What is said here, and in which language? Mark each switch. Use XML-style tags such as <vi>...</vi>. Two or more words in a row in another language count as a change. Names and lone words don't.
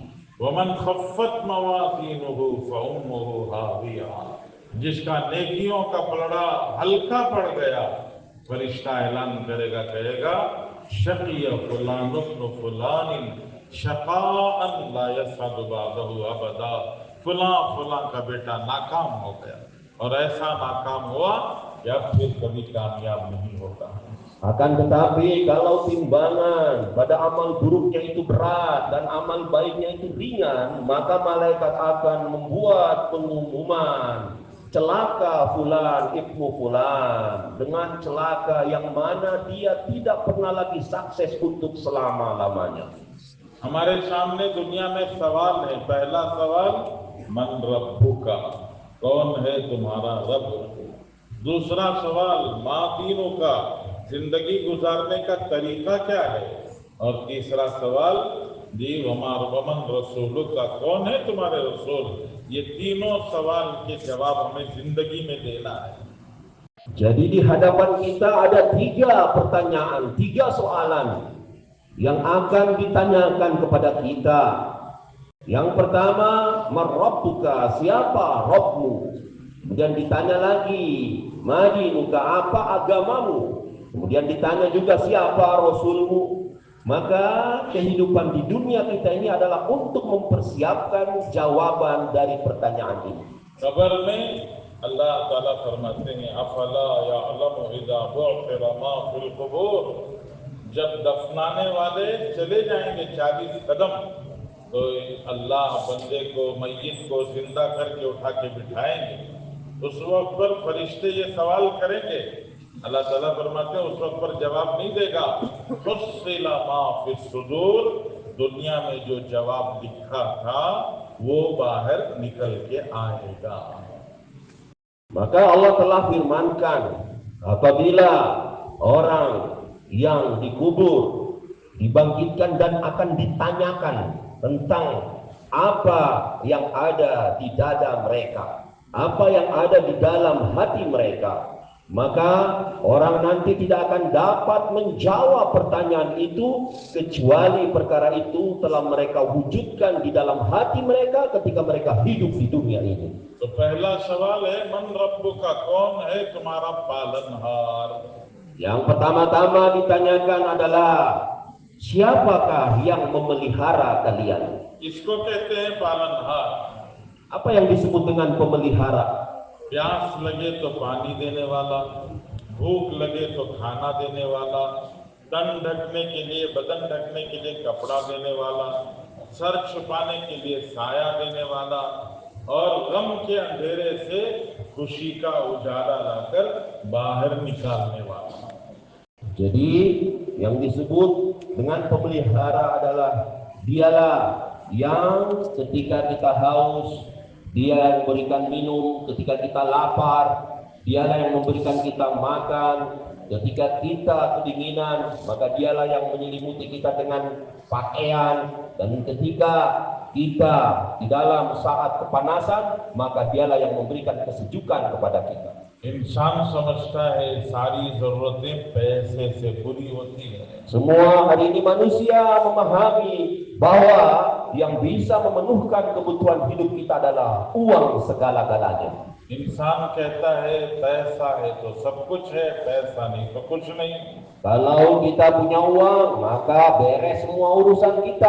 <ar>ومن خفت موازينه فأمه هاوية,</ar> <hi>जिसका नेकियों का पलड़ा हल्का पड़ गया, फरिश्ता ऐलान करेगा, कहेगा</hi> <ar>شقي فلان ابن فلان شقاء لا يسعد بعده أبدا,</ar> <hi>फलां फलां का बेटा नाकाम हो गया और ऐसा नाकाम हुआ कि अब फिर कभी कामयाब नहीं होगा।</hi> <id>Akan tetapi kalau timbangan pada amal buruknya itu berat dan amal baiknya itu ringan, maka malaikat akan membuat pengumuman celaka fulan ibnu fulan, dengan celaka yang mana dia tidak pernah lagi sukses untuk selama-lamanya.</id> <hi>हमारे सामने दुनिया में सवाल है। पहला सवाल</hi> <ar>من ربك,</ar> <hi>कौन है तुम्हारा रब। दूसरा सवाल</hi> <ar>ما دينك,</ar> <hi>जिंदगी गुजारने का तरीका क्या है। और तीसरा सवाल जी</hi> <ar>ومن رسولك,</ar> <hi>कौन है तुम्हारे रसूल। ये तीनों सवाल के जवाब हमें जिंदगी में देना है।</hi> <id>Jadi di hadapan kita ada 3 pertanyaan, 3 soalan yang akan ditanyakan kepada kita. Yang pertama, marrabbuka, siapa Rabbmu. Kemudian ditanya lagi, madinuka, apa agamamu. Kemudian ditanya juga siapa Rasulmu. Maka kehidupan di dunia kita ini adalah untuk mempersiapkan jawaban dari pertanyaan ini.</id> <hi>खबर में अल्लाह ताला फरमाते हैं</hi> <ar>أفلا يعلم إذا بعثر ما في القبور,</ar> <hi>जब दफनाने वाले चले जाएंगे 40 कदम तो अल्लाह बंदे को मय्यत को जिंदा करके उठा के बिठाएंगे। उस वक्त पर फरिश्ते ये सवाल करेंगे, अल्लाह ताला फरमाते हैं उस वक्त पर जवाब नहीं देगा।</hi> <ar>فصل ما في الصدور,</ar> <hi>दुनिया में जो जवाब लिखा था वो बाहर निकल के आएगा।</hi> <id>Maka Allah telah firmankan, apabila orang yang dikubur dibangkitkan dan akan ditanyakan tentang apa yang ada di dada mereka, apa yang ada di dalam hati mereka, maka orang nanti tidak akan dapat menjawab pertanyaan itu kecuali perkara itu telah mereka wujudkan di dalam hati mereka ketika mereka hidup di dunia ini.</id> <hi>तो पहला सवाल है</hi> <ar>من ربك,</ar> <hi>कौन है तुम्हारा पालनहार।</hi> <id>Yang pertama-tama ditanyakan adalah siapakah yang memelihara kalian?</id> <hi>इसको कहते हैं पालनहार।</hi> <id>Apa yang disebut dengan pemelihara?</id> <hi>प्यास लगे तो पानी देने वाला, भूख लगे तो खाना देने वाला, तन ढकने के लिए बदन ढकने के लिए कपड़ा देने वाला, सर छुपाने के लिए साया देने वाला और गम के अंधेरे से खुशी का उजाला लाकर बाहर निकालने वाला।</hi> <id>Jadi yang disebut dengan pemelihara adalah dialah yang ketika kita haus dia yang memberikan minum, ketika kita lapar dialah yang memberikan kita makan, ketika kita kedinginan maka dialah yang menyelimuti kita dengan pakaian, dan ketika kita di dalam saat kepanasan maka dialah yang memberikan kesejukan kepada kita.</id> <hi>इंसान समझता है सारी जरूरतें पैसे से पूरी होती है।</hi> <id>Semua hari ini manusia memahami bahwa yang bisa memenuhkan kebutuhan hidup kita adalah uang segala-galanya.</id> <hi>इंसान कहता है पैसा है तो सब कुछ है, पैसा नहीं तो कुछ नहीं।</hi> <id>Kalau kita punya uang maka beres semua urusan kita.</id>